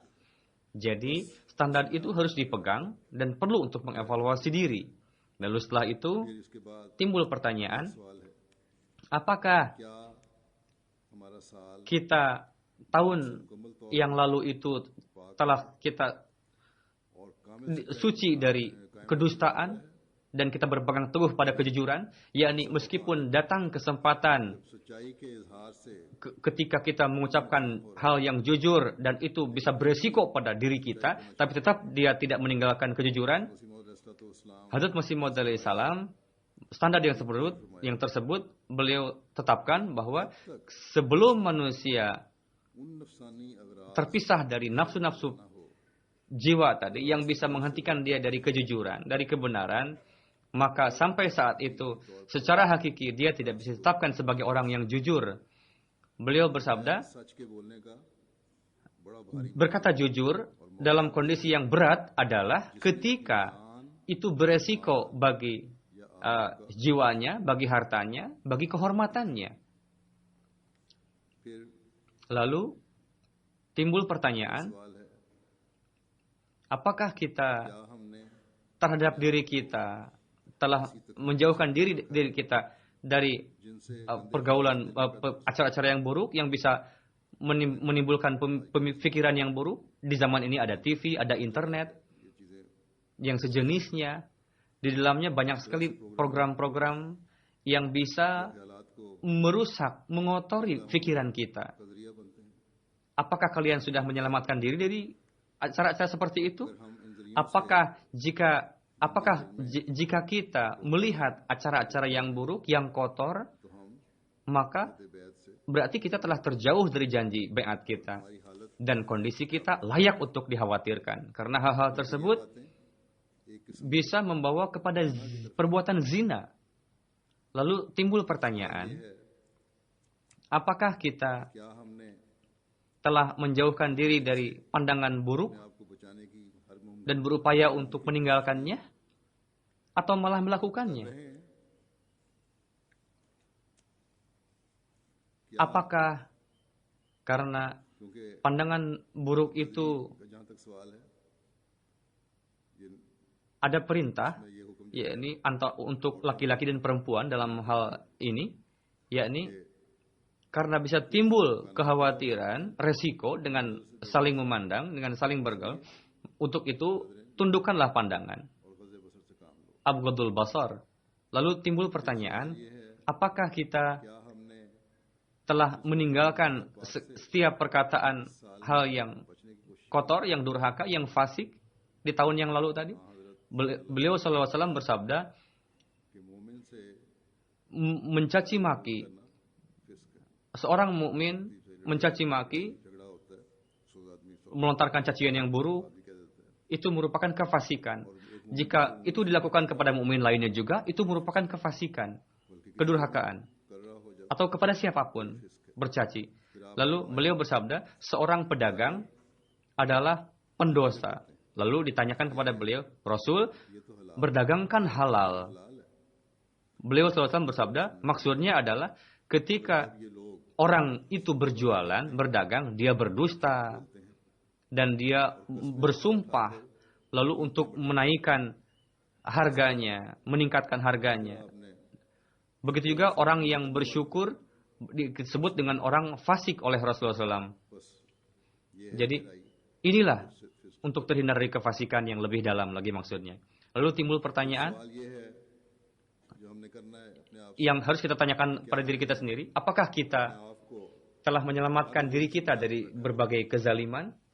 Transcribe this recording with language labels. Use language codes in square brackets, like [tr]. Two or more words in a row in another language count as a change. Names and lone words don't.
[id] Jadi standar itu harus dipegang dan perlu untuk mengevaluasi diri. Lalu setelah itu [ur] پھر اس کے بعد [id] timbul pertanyaan, [ur] سوال ہے [id] apakah [ur] کیا ہمارا سال [id] kita tahun [ur] مکمل طور [id] yang lalu itu telah kita [ur] اور کامل [id] suci dari kedustaan dan kita berpegang teguh pada kejujuran, yakni meskipun datang kesempatan [ur] سچائی کے اظہار سے [id] ketika kita mengucapkan hal yang jujur dan itu bisa beresiko pada diri kita, tapi tetap dia tidak meninggalkan kejujuran. [ur] مسیح موعود علیہ السلام [id] Hazrat Masih Maud alaihissalam standar yang tersebut beliau tetapkan bahwa sebelum manusia [ur] ان نفسانی اغراض [id] terpisah dari nafsu-nafsu jiwa tadi yang bisa menghentikan dia dari kejujuran, dari kebenaran, maka sampai saat itu secara hakiki dia tidak bisa ditetapkan sebagai orang yang jujur. Beliau bersabda, [ur] سچ کے بولنے کا بڑا بھاری [id] berkata jujur dalam kondisi yang berat adalah ketika itu beresiko bagi jiwanya, bagi hartanya, bagi kehormatannya. [ur] پھر [id] Lalu timbul pertanyaan, [ur] سوال ہے [id] apakah kita [ur] کیا ہم نے [id] terhadap diri kita telah menjauhkan diri kita dari [ur] جن سے [id] pergaulan acara-acara yang buruk yang bisa menimbulkan pemikiran yang buruk. Di zaman ini ada TV, ada internet [ur] یہ چیزیں [id] yang sejenisnya. Di dalamnya banyak sekali program-program yang bisa [ur] خیالات کو [id] merusak, mengotori pikiran kita. [ur] قدریہ بنتے ہیں [id] Apakah kalian sudah menyelamatkan diri dari acara-acara seperti itu? [ur] ہم ان ذریعوں [id] Apakah jika kita melihat acara-acara yang buruk, yang kotor, [ur] تو ہم [id] maka [ur] بیعت سے [id] berarti kita telah terjauh dari janji baiat kita. [ur] ہماری حالت [id] Dan kondisi kita layak untuk dikhawatirkan. Karena hal-hal tersebut [ur] باتیں ایک قسم [id] bisa membawa kepada perbuatan zina. Lalu timbul pertanyaan, [ur] ہے [id] apakah kita [ur] کیا ہم نے [id] telah menjauhkan diri dari pandangan buruk [ur] اپنے آپ کو بچانے کی ہر ممکن [id] dan berupaya untuk meninggalkannya? Atau malah melakukannya? [ur] رہے ہیں [id] Apakah karena [ur] کیونکہ [id] pandangan buruk itu [ur] جہاں تک سوال ہے یہ [id] ada perintah, [ur] میں یہ حکم [id] yakni untuk laki-laki dan perempuan dalam hal ini, yakni Karena bisa timbul kekhawatiran, resiko dengan saling memandang, dengan saling bergaul. Untuk itu, tundukkanlah pandangan. [ur] اور غض بصر سے کام لو. [ar] غض البصر. [id] Lalu timbul pertanyaan, apakah kita [ur] کیا ہم نے [id] telah meninggalkan setiap perkataan hal yang [ur] بچنے کی کوشش [id] kotor, yang durhaka, yang fasik di tahun yang lalu tadi? Beliau SAW bersabda, [ur] کہ مومن سے [id] mencaci maki. [ur] کرنا فسق ہے. [id] Seorang mukmin mencaci maki, [ur] جھگڑا ہوتا ہے، سو آدمی سو [id] melontarkan cacian yang buruk, [ur] آدمی کہہ دیتا ہے. [id] itu merupakan kefasikan. Jika itu dilakukan kepada mukmin lainnya juga, itu merupakan kefasikan, kedurhakaan, [ur] کر رہا ہو جب [id] atau kepada siapapun bercaci. Lalu beliau bersabda, seorang pedagang adalah pendosa. Lalu ditanyakan kepada beliau, Rasul, [ur] یہ تو حلال [id] berdagang kan halal. [ur] حلال ہے. [id] Beliau SAW bersabda, maksudnya adalah ketika [ur] یہ لوگ [id] orang itu berjualan, berdagang, dia berdusta. Dan dia bersumpah lalu untuk menaikkan harganya, meningkatkan harganya. [ur] آپ نے [id] Begitu juga orang yang bersyukur disebut dengan orang fasik oleh Rasulullah SAW. [ur] بس یہ ہے [id] Jadi inilah untuk terhindar dari kefasikan yang lebih dalam lagi maksudnya. Lalu timbul pertanyaan [ur] سوال یہ ہے جو ہم نے کرنا ہے اپنے آپ [id] yang harus kita tanyakan pada diri kita sendiri. Apakah kita [ur] آپ کو [id] telah menyelamatkan diri kita dari berbagai kezaliman,